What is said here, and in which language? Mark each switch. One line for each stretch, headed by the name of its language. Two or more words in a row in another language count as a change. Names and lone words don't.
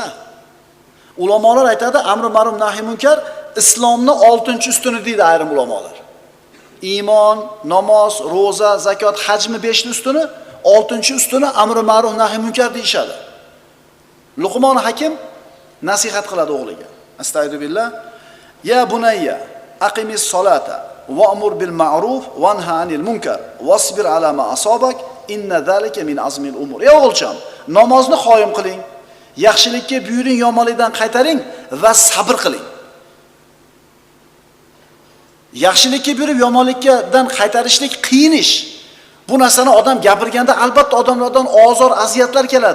Uzbek: Ulamolar aytadi,
Arabic: أمر معروف نهي منكر
Uzbek: islomning 6-ustuni deydi ayrim ulamolar. Iymon, namoz, roza, zakot, hajmi 5-ustuni, 6-ustuni
Arabic: أمر معروف نهي منكر
Uzbek: deyshadi. Luqmon Hakim nasihat qiladi o'g'liga. Astagfirullah.
Arabic: يا بني أقم الصلاة وأمر بالمعروف وانه عن المنكر واصبر على ما أصابك إن ذلك من عزم الأمور.
Uzbek: Ey o'g'ilcham, namozni qoyim qiling, yaxshilikka buyuring, yomonlikdan qaytaring va sabr qiling. Yaxshilikka buyurib, yomonlikdan qaytarishlik qiyin ish. Bu narsani odam gapirganda albatta odamlardan ozor, aziyatlar keladi.